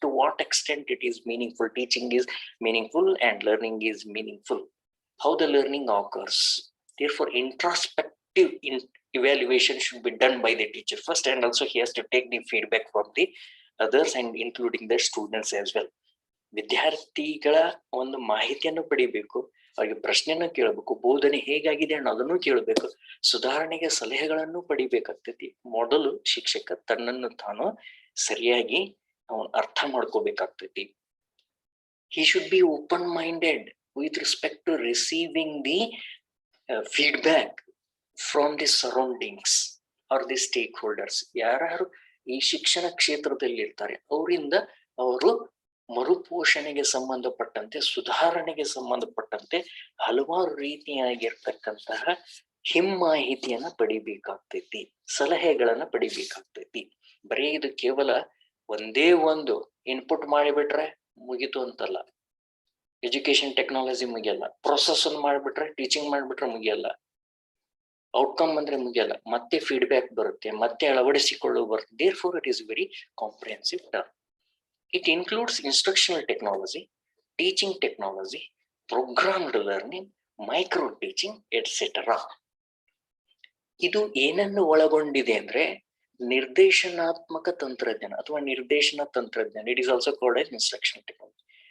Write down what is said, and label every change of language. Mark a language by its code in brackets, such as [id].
[en] To what extent it is meaningful, teaching is meaningful and learning is meaningful, how the learning occurs. Therefore introspective evaluation should be done by the teacher first, and also he has to take the feedback from the others and including the students as well. [kn] ವಿದ್ಯಾರ್ಥಿಗಳ ಒಂದು ಮಾಹಿತಿಯನ್ನು ಪಡಿಬೇಕು, ಅವರಿಗೆ ಪ್ರಶ್ನೆಯನ್ನ ಕೇಳಬೇಕು, ಬೋಧನೆ ಹೇಗಾಗಿದೆ ಅನ್ನೋದನ್ನು ಕೇಳಬೇಕು, ಸುಧಾರಣೆಗೆ ಸಲಹೆಗಳನ್ನು ಪಡಿಬೇಕಾಗ್ತೈತಿ. ಮೊದಲು ಶಿಕ್ಷಕ ತನ್ನನ್ನು ತಾನು ಸರಿಯಾಗಿ ಅವನು ಅರ್ಥ ಮಾಡ್ಕೋಬೇಕಾಗ್ತೈತಿ. [en] He should be open minded with respect to receiving the feedback from the surroundings or the stakeholders. [kn] ಯಾರು ಈ ಶಿಕ್ಷಣ ಕ್ಷೇತ್ರದಲ್ಲಿ ಇರ್ತಾರೆ ಅವರಿಂದ ಅವರು ಮರುಪೋಷಣೆಗೆ ಸಂಬಂಧಪಟ್ಟಂತೆ, ಸುಧಾರಣೆಗೆ ಸಂಬಂಧಪಟ್ಟಂತೆ ಹಲವಾರು ರೀತಿಯಾಗಿರ್ತಕ್ಕಂತಹ ಹಿಮ್ಮಾಹಿತಿಯನ್ನ ಪಡಿಬೇಕಾಗ್ತೈತಿ, ಸಲಹೆಗಳನ್ನ ಪಡಿಬೇಕಾಗ್ತೈತಿ. ಬರೀ ಇದು ಕೇವಲ ಒಂದೇ ಒಂದು ಇನ್ಪುಟ್ ಮಾಡಿಬಿಟ್ರೆ ಮುಗಿತು ಅಂತಲ್ಲ. Education technology ಮುಗಿಯಲ್ಲ. ಪ್ರೊಸೆಸ್ ಅನ್ನು ಮಾಡಿಬಿಟ್ರೆ, ಟೀಚಿಂಗ್ ಮಾಡಿಬಿಟ್ರೆ ಮುಗಿಯಲ್ಲ. ಔಟ್ಕಮ್ ಅಂದ್ರೆ ಮುಗಿಯಲ್ಲ. ಮತ್ತೆ ಫೀಡ್ಬ್ಯಾಕ್ ಬರುತ್ತೆ, ಮತ್ತೆ ಅಳವಡಿಸಿಕೊಳ್ಳುವ ಬರುತ್ತೆ. [en] Therefore it is very comprehensive term. It includes instructional technology, teaching technology, programmed learning, micro teaching, etc. [kn] ಇದು ಏನನ್ನು ಒಳಗೊಂಡಿದೆ ಅಂದ್ರೆ ನಿರ್ದೇಶನಾತ್ಮಕ ತಂತ್ರಜ್ಞಾನ ಅಥವಾ ನಿರ್ದೇಶನ ತಂತ್ರಜ್ಞಾನ. [en] It is also called as instructional technology.